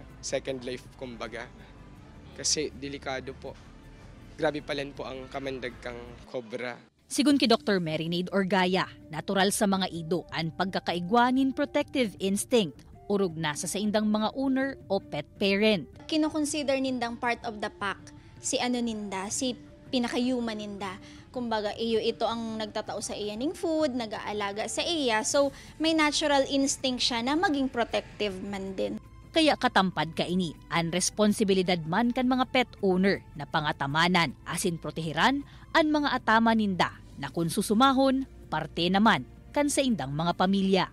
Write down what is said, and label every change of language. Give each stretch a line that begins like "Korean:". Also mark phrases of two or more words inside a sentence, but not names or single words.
English: Second life
Bikol: kumbaga. Kasi delikado po. Grabe palan po ang kamandag kang kobra. Sigun ki Dr. Marinade Orgaya, natural sa mga ido ang pagkakaigwanin protective instinct. Urog na sa saindang mga owner o pet parent. Kino-consider nindang
English: part of the pack
Bikol: si ninda, si pinaka-human ninda. Kumbaga, ito ang nagtatao sa iya ng food, nag-aalaga sa iya. So, may
English: natural instinct
Bikol: siya na maging protective man din. Kaya katampad ka ini, ang responsibilidad man kan mga pet owner na pangatamanan asin protehiran ang mga atama ninda na kung susumahon, parte naman kan sa indang mga pamilya.